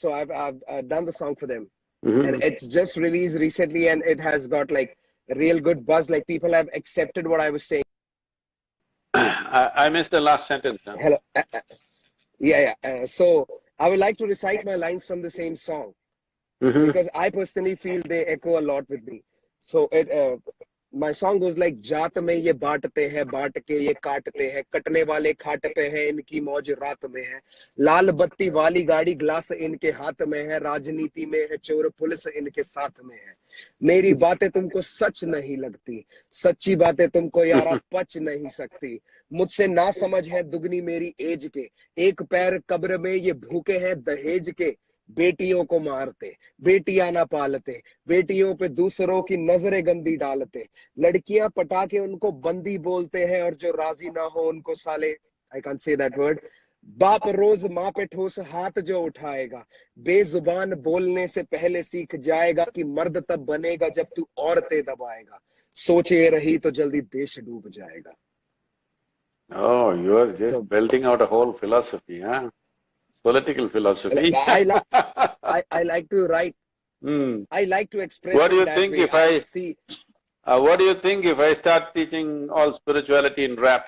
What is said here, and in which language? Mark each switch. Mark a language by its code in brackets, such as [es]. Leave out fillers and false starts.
[en] So I've done the song for them, and it's just released recently, and it has got like a real good buzz. Like people have accepted what I was saying. I missed the last sentence. Huh? Hello. Yeah. So I would like to recite my lines from the same song because I personally feel they echo a lot with me. So my song goes like, [hi] जात में ये बांटते हैं, बांट के ये काटते हैं, कटने वाले खाट पे हैं, इनकी मौज रात में है, लाल बत्ती वाली गाड़ी ग्लास इनके हाथ में है, राजनीति में है चोर पुलिस इनके साथ में है, मेरी बातें तुमको सच नहीं लगती, सच्ची बातें तुमको यारा पच नहीं सकती, मुझसे ना समझ है दुगनी मेरी एज के, एक पैर कब्र में ये भूखे हैं दहेज के, बेटियों को मारते, बेटियां ना पालते, बेटियों पे दूसरों की नजरें गंदी डालते, लड़कियां पटा के उनको बंदी बोलते हैं और जो राजी ना हो उनको साले, [en] I can't say that word, [hi] बाप रोज माँ पे ठोस हाथ जो उठाएगा, बेजुबान बोलने से पहले सीख जाएगा कि मर्द तब बनेगा जब तू औरतें दबाएगा, सोचे रही तो जल्दी देश डूब जाएगा. [en] Oh, you are just belting out a whole philosophy, huh? Political philosophy. I like to write. I like to express. What do you think if I see? What do you think if I start teaching all spirituality in rap?